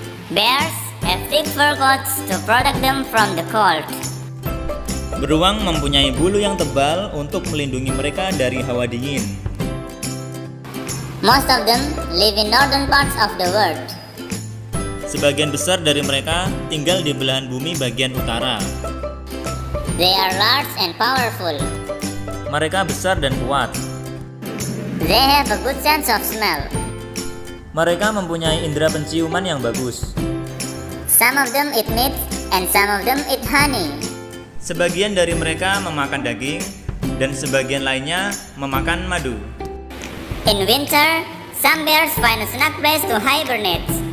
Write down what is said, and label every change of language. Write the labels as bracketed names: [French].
[English] Bears have thick fur coats to protect them from the cold. [Indonesian] Beruang mempunyai bulu yang tebal untuk melindungi mereka dari hawa dingin. [English] Most of them live in northern parts of the world. [Indonesian] Sebagian besar dari mereka tinggal di belahan bumi bagian utara. [English] They are large and powerful. [Indonesian] Mereka besar dan kuat. [English] They have a good sense of smell. [Indonesian] Mereka mempunyai indera penciuman yang bagus. [English] Some of them eat meat and some of them eat honey. [Indonesian] Sebagian dari mereka memakan daging dan sebagian lainnya memakan madu. [English] In winter, some bears find a snug place to hibernate.